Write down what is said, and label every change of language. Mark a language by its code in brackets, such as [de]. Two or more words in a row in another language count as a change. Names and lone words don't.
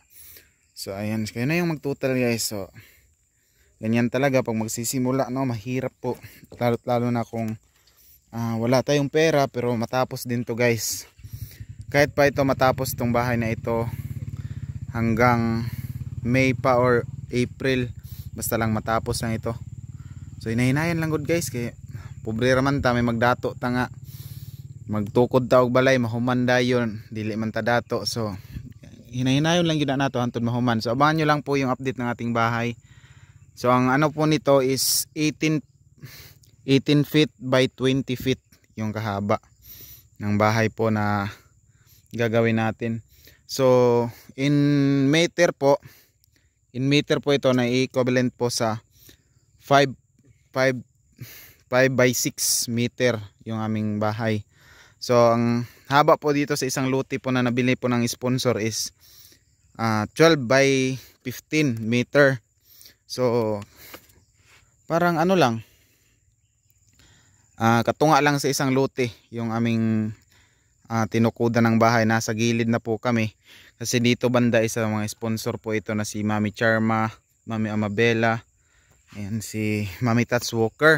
[tl] So ayan, kayo na yung magtotal guys. So ganyan talaga pag magsisimula, no, mahirap po. Lalo na kung wala tayong pera, pero matapos din to guys. Kahit pa ito matapos tong bahay na ito hanggang May pa or April, basta lang matapos lang ito. [ceb] So hinahinayan lang good guys, kay pobre raman ta, may magdato ta nga, magtukod ta og balay, mahuman dayon, dili man ta dato. So hinahinayon lang yun na nato hantod mahuman. [tl] So abangan nyo lang po yung update ng ating bahay. So ang ano po nito is [en] 18 feet by 20 feet [tl] yung kahaba ng bahay po na gagawin natin. So in meter po ito na equivalent po sa [en] 5 by 6 meter [tl] yung aming bahay. So ang haba po dito sa isang lote po na nabili po ng sponsor is [en] 12 by 15 meter. [tl] So parang ano lang, [ceb] katunga lang [tl] sa isang lote yung aming tinukudan ng bahay. Nasa gilid na po kami kasi dito banda isa mga sponsor po ito na si Mami Charma, Mami Amabela, ayan, si Mami Tats Walker.